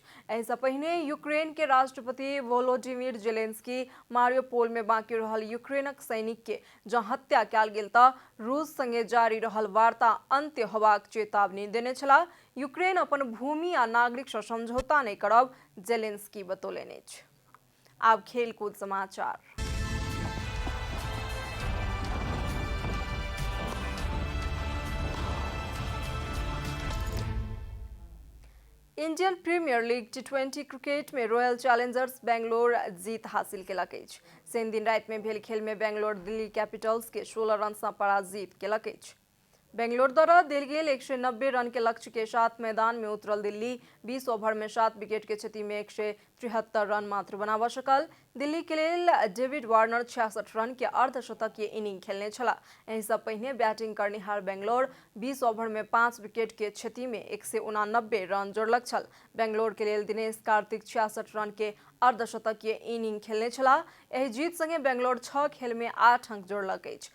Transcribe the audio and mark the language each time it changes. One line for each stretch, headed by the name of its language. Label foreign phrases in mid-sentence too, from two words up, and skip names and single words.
Maithili: एहि से पहिने यूक्रेन के राष्ट्रपति वोलोडिमिर जेलेंस्की मारियोपोल में बाकी रहल यूक्रेनक सैनिक के जँ हत्या कयल गेल तऽ रूस संगे जारी रहल वार्ता अंत्य होबाक चेतावनी देने छलाह। यूक्रेन अपन भूमि आ नागरिक से समझौता नहीं करब जेलेंस्की बतौलनि अछि। आब खेलकूद समाचार। इंडियन प्रीमियर लीग T20 क्रिकेट में रॉयल चैलेंजर्स बेंगलोर जीत हासिल केलक अछि। शनि दिन राति में भेल खेल में बेंगलोर दिल्ली कैपिटल्स के 16 रन से पराजित केलक अछि। बेंगलोर द्वारा देल गेल 190 रन के लक्ष्य के साथ मैदान में उतरल दिल्ली 20 ओवर में 7 विकेट के क्षति में 173 रन मात्र बनाबऽ सकल। दिल्ली के लेल डेविड वार्नर 66 रन के अर्धशतकीय इनिंग खेलने छलाह। एहि से पहिने बैटिंग करनिहार बेंगलोर 20 ओवर में 5 विकेट के क्षति में 189 रन जोड़लक छल। बेंगलोर के लेल दिनेश कार्तिक 66 रन के अर्धशतकीय इनिंग खेलने छलाह। एहि जीत संगे बेंगलोर 6 खेल में 8 अंक जोड़लक अछि।